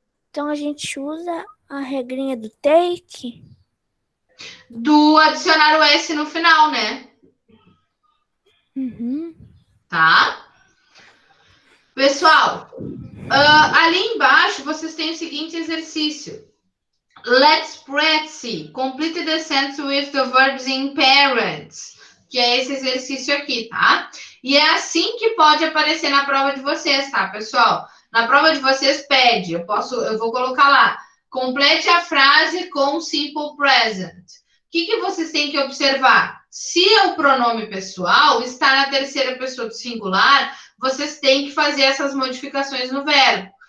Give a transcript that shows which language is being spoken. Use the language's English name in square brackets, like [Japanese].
[Portuguese] Então, a gente usa a regrinha do take. Do adicionar o S no final, né? Uhum. Tá? Pessoal, ali embaixo vocês têm o seguinte exercício. [English] Let's practice. Complete the sentence with the verbs in parents. [Portuguese] Que é esse exercício aqui, tá? E é assim que pode aparecer na prova de vocês, tá, pessoal? Na prova de vocês pede, eu vou colocar lá. Complete a frase com simple present. O que vocês têm que observar? Se o pronome pessoal está na terceira pessoa do singular, vocês têm que fazer essas modificações no verbo.